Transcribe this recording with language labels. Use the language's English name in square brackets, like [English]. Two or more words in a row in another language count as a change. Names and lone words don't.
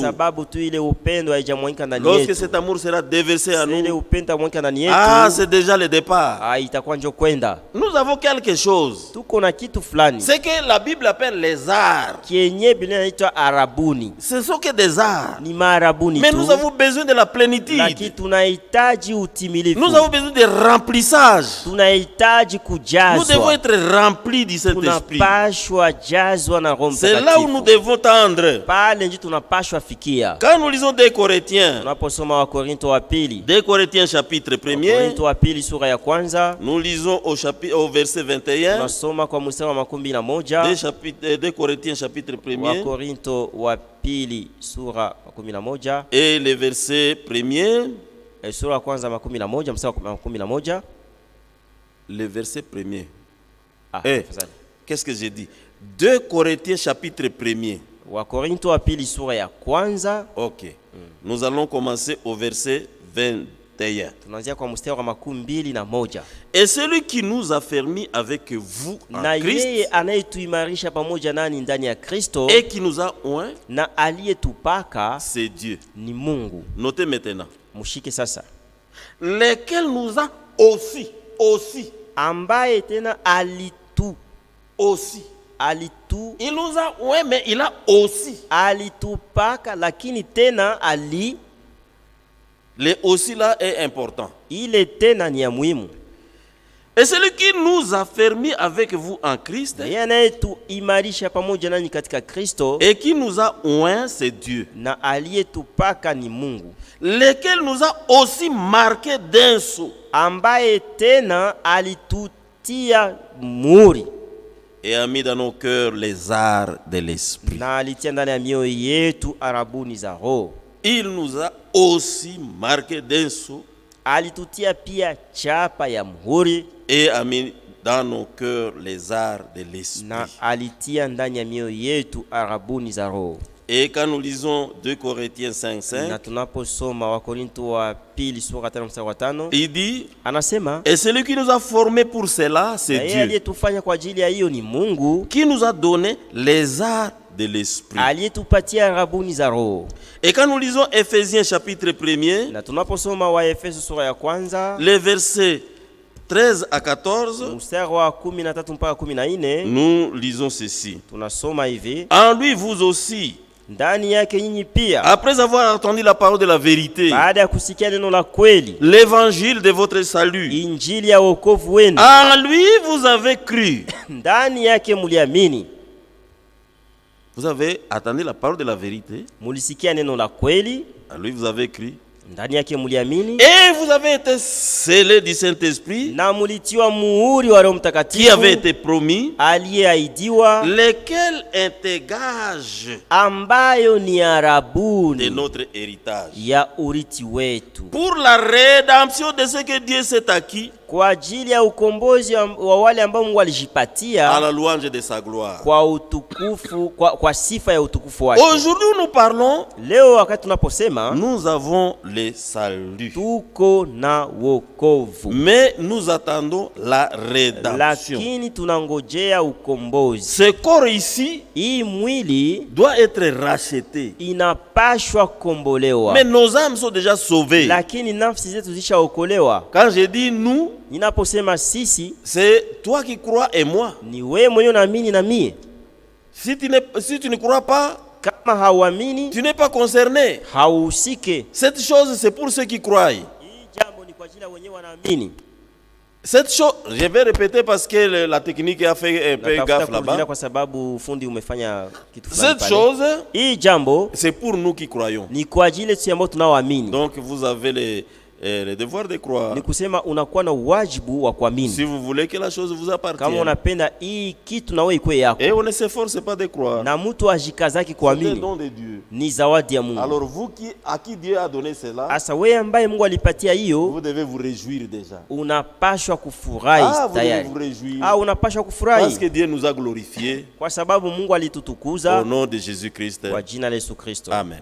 [French] Lorsque cet amour sera déversé à nous, ah, c'est déjà le départ. Nous avons quelque chose. C'est que la Bible appelle les arts. Ce sont que des arts. Mais nous avons besoin besoin de la plénitude. [Swahili] Lakini tunahitaji utimilifu. [French] Nous avons besoin de remplissage. [Swahili] Tunahitaji kujazwa. [French] Nous devons être remplis du Saint-Esprit. [Swahili] Tunapashwa jazwa na Roho Mtakatifu. [French] C'est là où nous devons tendre. [Swahili] Pale ndio tunapashwa fikia. [French] Quand nous lisons 2 Corinthiens, [Swahili] tunaposoma wa Korinto wa pili, [French] 2 Corinthiens chapitre 1er, [Swahili] Korinto wa pili sura ya kwanza, [French] nous lisons au verset 21. [Swahili] Tunasoma kwa mstari wa 11. [French] 2 Corinthiens chapitre 1er. [Swahili] Wa Korinto wa pili sura 11. [French] Et le verset 1er. [Swahili] Sura ya kwanza 11 mstari wa 11. [French] Le verset 1er. Qu'est-ce que j'ai dit? 2 Corinthiens chapitre 1er. [Swahili] Wa Korinto wa pili sura ya kwanza. OK. [French] Nous allons commencer au verset 21. [Swahili] Tunaanzia kwa mstari wa 21. [French] Et celui qui nous a fermis avec vous en [Swahili] na [French] Christ, [Swahili] yeye anayetuimarisha pamoja nani ndani ya Kristo, [French] et qui nous a oint, [Swahili] na aliyetupaka, [French] c'est Dieu. [Swahili] Ni Mungu. [French] Notez maintenant. [Swahili] Mushike sasa. [French] Lequel nous a aussi. [Swahili] Ambaye tena alitu. [French] Aussi. [Swahili] Alitu. [French] Il nous a oint, mais il a aussi. [Swahili] Alitupaka, lakini tena ali. [French] Le aussi là est important. [Swahili] Ile tena ni ya muhimu. [French] Et celui qui nous a fermis avec vous en Christ, [Swahili] anayetuimarisha pamoja nanyi katika Kristo, [French] et qui nous a oint, c'est Dieu. [Swahili] Na aliyetupaka ni Mungu. [French] Lequel nous a aussi marqué d'un sceau, [Swahili] ambaye tena alitutia muhuri, [French] et a mis dans nos cœurs les arts de l'esprit. [Swahili] Na alitia ndani ya mioyo yetu arabuni za Roho. [French] Il nous a aussi marqué d'un sceau, [Swahili] alitutia pia chapa ya muhuri, [French] et a mis dans nos cœurs les arts de l'esprit. [Swahili] Na alitia ndani ya mioyo yetu arabuni za Roho. [French] Et quand nous lisons 2 Corinthiens 5:5, [Swahili] na tunaposoma wa Korinto wa pili sura 5:5, [French] il dit, [Swahili] anasema, [French] et celui qui nous a formés pour cela, c'est Dieu. [Swahili] Aliyetufanya kwa ajili ya hiyo ni Mungu, [French] qui nous a donné les arts de l'esprit. [Swahili] Aliyetupatia arabuni za Roho. [French] Et quand nous lisons Ephésiens chapitre 1er, [Swahili] na tunaposoma wa Efeso sura ya kwanza, [French] les versets 13 à 14, [Swahili] mstari wa 13 mpaka 14, [French] nous lisons ceci. [Swahili] Tunasoma hivi: [French] en lui vous aussi, [Swahili] ndani yake nyinyi pia, [French] après avoir entendu la parole de la vérité, [Swahili] baada ya kusikia neno la kweli, [French] l'évangile de votre salut, [Swahili] injili ya wokovu wenu, [French] en lui vous avez cru, [Swahili] ndani yake muliamini. [French] Vous avez attendu la parole de la vérité, [Swahili] mulisikia neno la kweli, [French] en lui vous avez cru, [Swahili] ndani yake muliamini, [French] et vous avez été scellés du Saint-Esprit, [Swahili] na mulitiwa muhuri wa Roho Mtakatifu, [French] qui avait été promis, [Swahili] aliyeahidiwa, [French] lequel était gage, [Swahili] ambayo ni arabuni [French] de notre héritage, [Swahili] ya urithi wetu, [French] pour la rédemption de ce que Dieu s'est acquis, [Swahili] kwa ajili ya ukombozi wa wale ambao Mungu alijipatia, [French] à la louange de sa gloire, [Swahili] kwa utukufu, kwa sifa ya utukufu wake. [French] Aujourd'hui nous parlons, [Swahili] leo wakati tunaposema, [French] nous avons le salut, [Swahili] tuko na wokovu, [French] mais nous attendons la rédemption. [Swahili] Lakini tunangojea ukombozi. [French] Ce corps ici, [Swahili] hii mwili, [French] doit être racheté, [Swahili] inapashwa kombolewa, [French] mais nos âmes sont déjà sauvées. [Swahili] Lakini nafsi zetu zishaokolewa. [French] Quand je dis nous, [Swahili] ninaposema sisi, [French] c'est toi qui crois et moi. [Swahili] Ni wewe mwenyewe unaamini na mie. [French] Si tu ne crois pas, [Swahili] kama hauamini, [French] tu n'es pas concerné. [Swahili] Hauhusike. [French] Cette chose c'est pour ceux qui croient. [Swahili] Hii jambo ni kwa ajili ya wenyewe wanaamini. [French] Cette chose, je vais répéter parce que la technique a fait un peu gaffe là-bas. [Swahili] Kwa sababu fundi umefanya kitu fulani pale. [French] Cette chose, [Swahili] hii jambo, [French] c'est pour nous qui croyons. [Swahili] Ni kwa ajili yetu ambao tunaoamini. [French] Donc vous avez le devoir de croire. [Swahili] Ni kusema unakuwa na wajibu wa kuamini. [French] Si vous voulez que la chose vous appartienne. [Swahili] Kama unapenda hii kitu na wewe ikuwe yako. [French] Et on ne s'efforce pas de croire. [Swahili] Na mtu ajikazaki kuamini. [French] C'est le don de Dieu. [Swahili] Ni zawadi ya Mungu. [French] Alors vous à qui Dieu a donné cela, [Swahili] asa wewe ambaye Mungu alipatia hiyo, [French] vous devez vous réjouir déjà. [Swahili] Unapashwa kufurahi tayari. [French] Vous devez vous réjouir. [Swahili] Unapashwa kufurahi. [French] Parce que Dieu nous a glorifiés. [Swahili] Kwa sababu Mungu alitutukuza. [French] Au nom de Jésus-Christ. [Swahili] Kwa jina la Yesu Kristo. Amen.